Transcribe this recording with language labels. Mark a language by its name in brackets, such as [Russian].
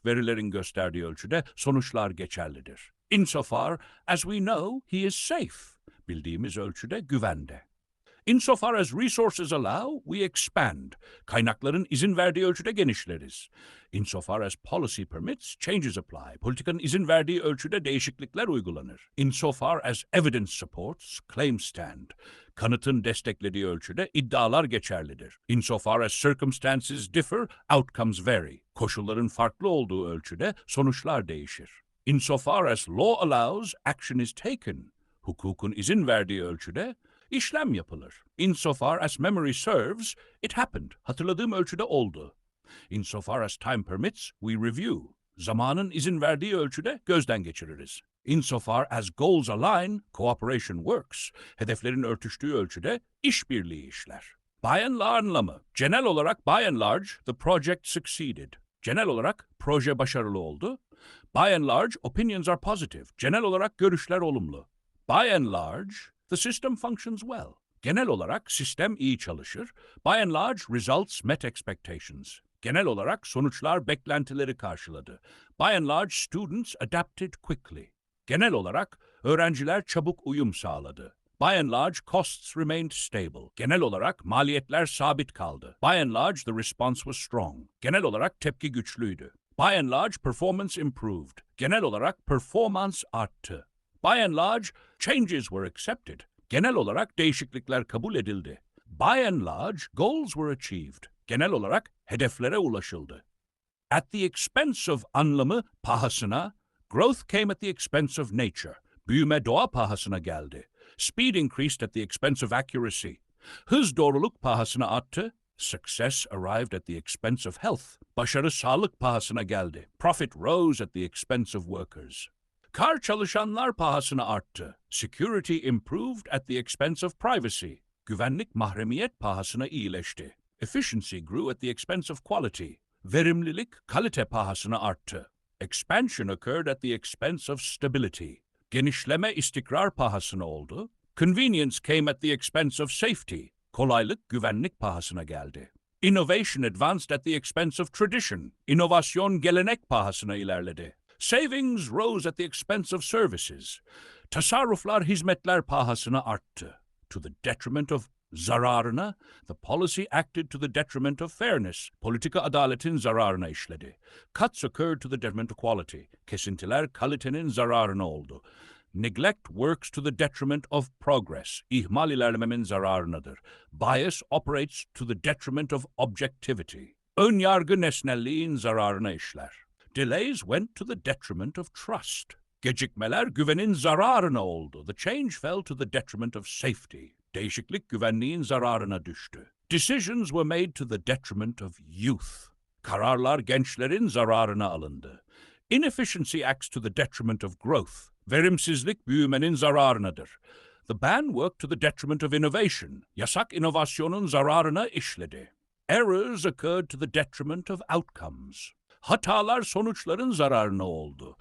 [Turkish] Verilerin gösterdiği ölçüde sonuçlar geçerlidir. [English] Insofar as we know, he is safe. [Turkish] Bildiğimiz ölçüde güvende. [English] Insofar as resources allow, we expand. [Turkish] Kaynakların izin verdiği ölçüde genişleriz. [English] Insofar as policy permits, changes apply. [Turkish] Politikanın izin verdiği ölçüde değişiklikler uygulanır. [English] Insofar as evidence supports, claims stand. [Turkish] Kanıtın desteklediği ölçüde iddialar geçerlidir. [English] Insofar as circumstances differ, outcomes vary. [Turkish] Koşulların farklı olduğu ölçüde sonuçlar değişir. [English] Insofar as law allows, action is taken. [Turkish] Hukukun izin verdiği ölçüde İşlem yapılır. [English] Insofar as memory serves, it happened. [Turkish] Hatırladığım ölçüde oldu. [English] Insofar as time permits, we review. [Turkish] Zamanın izin verdiği ölçüde gözden geçiririz. [English] Insofar as goals align, cooperation works. [Turkish] Hedeflerin örtüştüğü ölçüde işbirliği işler. [English] By and large anlamı. [Turkish] Genel olarak [English] by and large, the project succeeded. [Turkish] Genel olarak proje başarılı oldu. [English] By and large, opinions are positive. [Turkish] Genel olarak görüşler olumlu. [English] By and large, the system functions well. [Turkish] Genel olarak sistem iyi çalışır. [English] By and large, results met expectations. [Turkish] Genel olarak sonuçlar beklentileri karşıladı. [English] By and large, students adapted quickly. [Turkish] Genel olarak öğrenciler çabuk uyum sağladı. [English] By and large, costs remained stable. [Turkish] Genel olarak maliyetler sabit kaldı. [English] By and large, the response was strong. [Turkish] Genel olarak tepki güçlüydü. [English] By and large, performance improved. [Turkish] Genel olarak performans arttı. [English] By and large, changes were accepted. [Turkish] Genel olarak değişiklikler kabul edildi. [English] By and large, goals were achieved. [Turkish] Genel olarak hedeflere ulaşıldı. [English] At the expense of [Turkish] anlamı pahasına, [English] growth came at the expense of nature. [Turkish] Büyüme doğa pahasına geldi. [English] Speed increased at the expense of accuracy. [Turkish] Hız doğruluk pahasına arttı. [English] Success arrived at the expense of health. [Turkish] Başarı sağlık pahasına geldi. [English] Profit rose at the expense of workers. [Turkish] Kar çalışanlar pahasına arttı. [English] Security improved at the expense of privacy. [Turkish] Güvenlik mahremiyet pahasına iyileşti. [English] Efficiency grew at the expense of quality. [Turkish] Verimlilik kalite pahasına arttı. [English] Expansion occurred at the expense of stability. [Turkish] Genişleme istikrar pahasına oldu. [English] Convenience came at the expense of safety. [Turkish] Kolaylık güvenlik pahasına geldi. [English] Innovation advanced at the expense of tradition. [Turkish] İnovasyon gelenek pahasına ilerledi. [English] Savings rose at the expense of services. [Turkish] Tasarruflar hizmetler pahasına arttı. [English] To the detriment of zararına, the policy acted to the detriment of fairness. [Turkish] Politika adaletin zararına işledi. [English] Cuts occurred to the detriment of quality. [Turkish] Kesintiler kalitenin zararına oldu. [English] Neglect works to the detriment of progress. [Turkish] İhmal ilerlememin zararınadır. [English] Bias operates to the detriment of objectivity. [Turkish] Ön yargı nesnelliğin zararına işler. [English] Delays went to the detriment of trust. [Turkish] Gecikmeler güvenin zararına oldu. [English] The change fell to the detriment of safety. [Turkish] Değişiklik güvenliğin zararına düştü. [English] Decisions were made to the detriment of youth. [Turkish] Kararlar gençlerin zararına alındı. [English] Inefficiency acts to the detriment of growth. [Turkish] Verimsizlik büyümenin zararınadır. [English] The ban worked to the detriment of innovation. [Turkish] Yasak inovasyonun zararına işledi. [English] Errors occurred to the detriment of outcomes. [Turkish] Hatalar sonuçların zararına oldu.